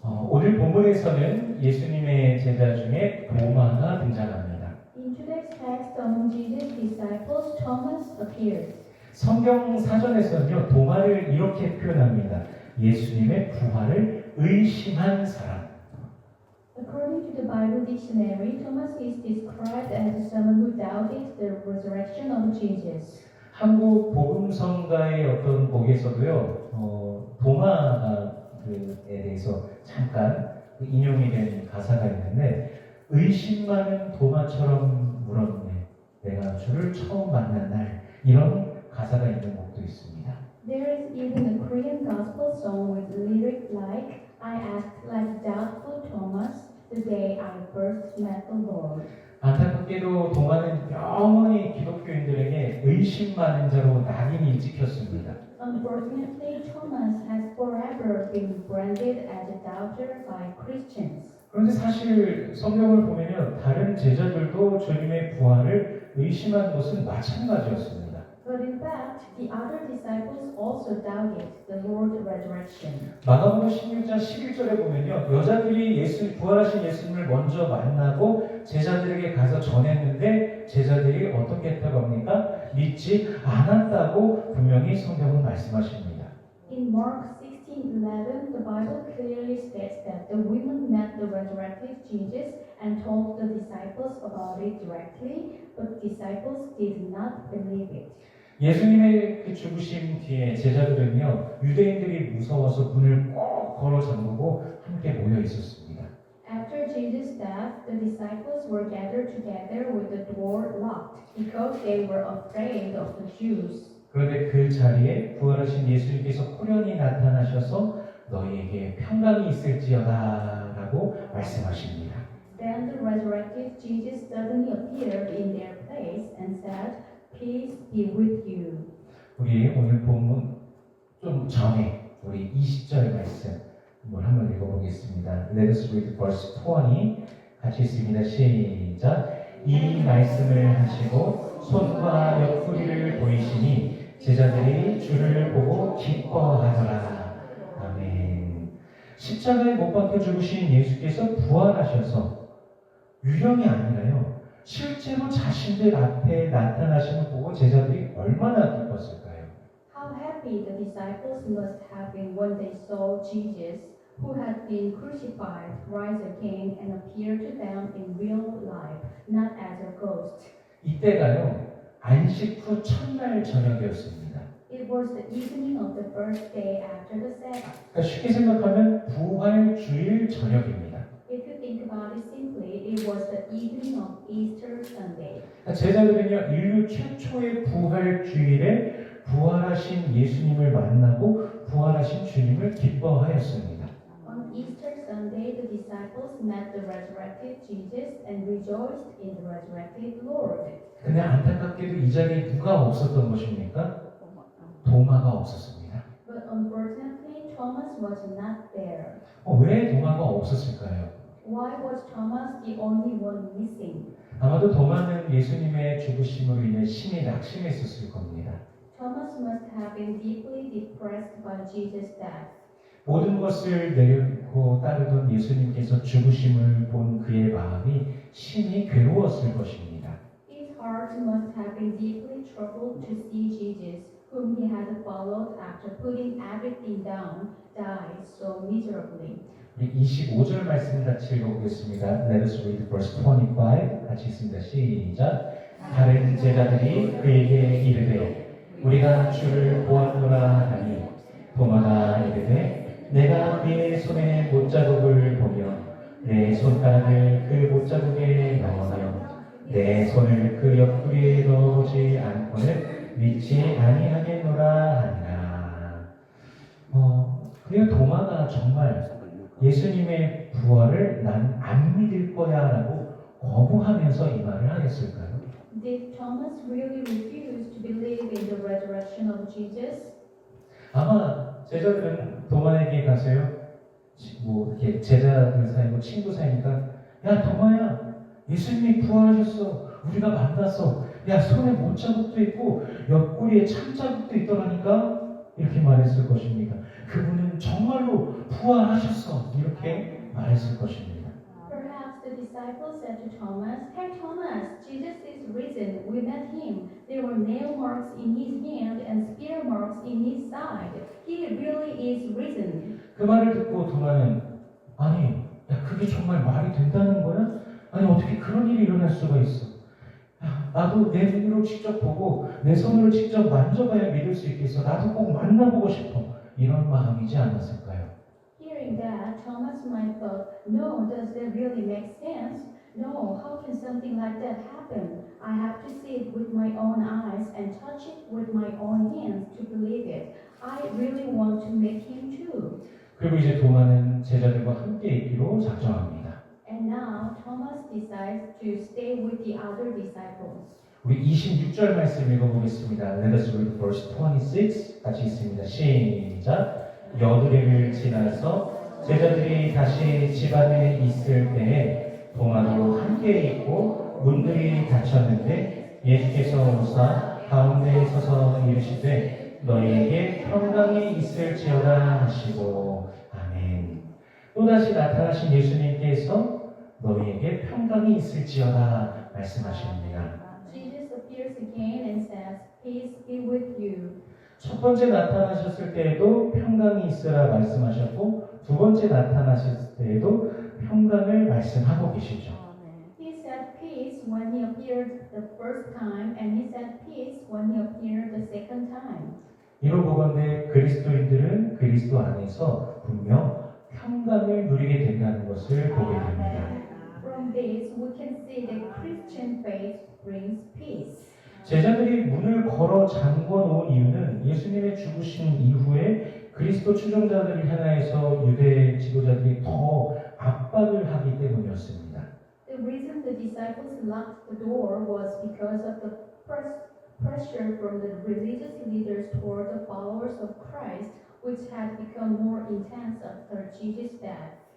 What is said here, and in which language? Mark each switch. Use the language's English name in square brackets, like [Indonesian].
[Korean] 오늘 본문에서는 예수님의 제자 중에 도마가 등장합니다. [English] In today's text, among Jesus' disciples, Thomas appears. [Korean] 성경 사전에서는요, 도마를 이렇게 표현합니다. 예수님의 부활을 의심한 사람. [English] According to the Bible dictionary, Thomas is described as someone who doubted the resurrection of Jesus. [Korean] 한국 복음성가의 어떤 복에서도요, 도마에 대해서 잠깐 인용이 된 가사가 있는데, 의심 많은 도마처럼 물었네. 내가 주를 처음 만난 날. 이런 가사가 있는 곡도 있습니다. [English] There is even a Korean gospel song with lyric like, I asked like doubtful Thomas the day I first met the Lord. [Korean] 안타깝게도 도마는 영원히 기독교인들에게 의심 많은 자로 낙인이 찍혔습니다. [English] Unfortunately, Thomas has forever been branded as a doubter by Christians. [Korean] 그런데 사실 성경을 보면요, 다른 제자들도 주님의 부활을 의심한 것은 마찬가지였습니다. [English] But in fact, the other disciples also doubted the Lord's resurrection. [Korean] 마가복음 16장 11절에 보면요, 여자들이 부활하신 예수님을 먼저 만나고 제자들에게 가서 전했는데 제자들이 어떻게 했다고 합니까? 믿지 않았다고 분명히 성경은 말씀하십니다. [English] In Mark 16:11, the Bible clearly states that the women met the resurrected Jesus and told the disciples about it directly, but disciples did not believe it. [Korean] 예수님의 그 죽으심 뒤에 제자들은요, 유대인들이 무서워서 문을 꼭 걸어 잠그고 함께 모여 있었습니다. [English] After Jesus' death, the disciples were gathered together with the door locked because they were afraid of the Jews. [Korean] 그런데 그 자리에 부활하신 예수님께서 호련히 나타나셔서 너희에게 평강이 있을지어다 라고 말씀하십니다. [English] Then the resurrected Jesus suddenly appeared in their place and said, Peace be with you. [Korean] 우리 오늘 본문 좀 전에 우리 20절 말씀 한번 읽어보겠습니다. [English] Let us read verse 20. [Korean] 같이 읽습니다. 시작. 이 말씀을 하시고 손과 옆구리를 보이시니 제자들이 주를 보고 기뻐하더라. 아멘. 십자가에 못 박혀 죽으신 예수께서 부활하셔서 유령이 아니라요, 실제로 자신들 앞에 나타나심을 보고 제자들이 얼마나 기뻤을까요? [English] How happy the disciples must have been when they saw Jesus, who had been crucified, rise again and appear to them in real life, not as a ghost. [Korean] 이때가요, 안식 후 첫날 저녁이었습니다. [English] It was the evening of the first day after the Sabbath. [Korean] 그러니까 쉽게 생각하면 부활 주일 저녁입니다. [English] If you think about it simply, it was the evening of Easter Sunday. [Korean] 그러니까 제자들은요, 인류 최초의 부활 주일에 부활하신 예수님을 만나고 부활하신 주님을 기뻐하였습니다. [English] On Easter Sunday, the disciples met the resurrected Jesus and rejoiced in the resurrected Lord. [Korean] 근데 안타깝게도 이 자리에 누가 없었던 것입니까? 도마가 없었습니다. [English] But unfortunately, Thomas was not there. [Korean] 왜 도마가 없었을까요? [English] Why was Thomas the only one missing? [Korean] 아마도 도마는 예수님의 죽으심으로 인해 심히 낙심했었을 겁니다. [English] Thomas must have been deeply depressed by Jesus' death. [Korean] 모든 것을 내려놓고 따르던 예수님께서 죽으심을 본 그의 마음이 심히 괴로웠을 것입니다. [English] His heart must have been deeply troubled to see Jesus, whom he had followed after putting everything down, die so miserably. [Korean] 우리 25절 말씀 같이 읽어보겠습니다. [English] Let us read verse 25. [Korean] 같이 읽습니다. 시작. 다른 제자들이 그에게 이르되 우리가 주를 보았노라 하니 도마가 이르되 내가 네 손에 못자국을 보며 내 손가락을 그 못자국에 넣으며 내 손을 그 옆구리에 넣어보지 않고는 믿지 아니하겠노라 하니라. 그리고 도마가 정말 예수님의 부활을 난 안 믿을 거야 라고 거부하면서 이 말을 하였을까요? [English] Did Thomas really refuse to believe in the resurrection of Jesus? [Korean] 아마 제자들은 도마에게 가서요, 이렇게 제자들 사이고 친구 사이니까, 야 도마야, 예수님이 부활하셨어, 우리가 만났어, 야 손에 못자국도 있고 옆구리에 참자국도 있더라니까, 이렇게 말했을 것입니다. 그분은 정말로 부활하셨어, 이렇게 말했을 했을 것입니다. [English] Perhaps the disciples said to Thomas, "Hey Thomas, Jesus is risen. We met him. There were nail marks in his hand and spear marks in his side. He really is risen." [Korean] 그 말을 듣고 도마는 아니, 야, 그게 정말 말이 된다는 거야? 아니, 어떻게 그런 일이 일어날 수가 있어? 야, 나도 내 눈으로 직접 보고 내 손으로 직접 만져봐야 믿을 수 있겠어. 나도 꼭 만나보고 싶어. 이런 마음이지 않았을까요? [English] Hearing that, Thomas might thought, "No, does that really make sense? No, how can something like that happen? I have to see it with my own eyes and touch it with my own hands to believe it. I really want to meet him too." [Korean] 그리고 이제 도마는 제자들과 함께 있기로 작정합니다. [English] And now Thomas decides to stay with the other disciples. [Korean] 우리 26절 말씀 읽어보겠습니다. [English] Let us read verse 26. [Korean] 같이 있습니다. 시작. 여드레를 지나서 제자들이 다시 집 안에 있을 때에 도마도 함께 있고 문들이 닫혔는데 예수께서 오사 가운데에 서서 이르시되 너희에게 평강이 있을지어다 하시고 아멘. 또다시 나타나신 예수님께서 너희에게 평강이 있을지어다 말씀하십니다. [English] Jesus appears again and says, "Peace be with you." [Korean] 첫 번째 나타나셨을 때에도 평강이 있으라 말씀하셨고 두 번째 나타나셨을 때에도 평강을 말씀하고 계시죠. [English] He said peace when he appeared the first time, and he said peace when he appeared the second time. [Korean] 이로 보건대 그리스도인들은 그리스도 안에서 분명 평강을 누리게 된다는 것을 보게 됩니다. [English] From this, we can see that Christian faith brings peace. [Korean] 제자들이 문을 걸어 잠궈 놓은 이유는 예수님의 죽으신 이후에 그리스도 추종자들을 향하여서 유대 지도자들이 더 압박을 하기 때문이었습니다. [English] The reason the disciples locked the door was because of the pressure from the religious leaders toward the followers of Christ, which had become more intense after Jesus' death.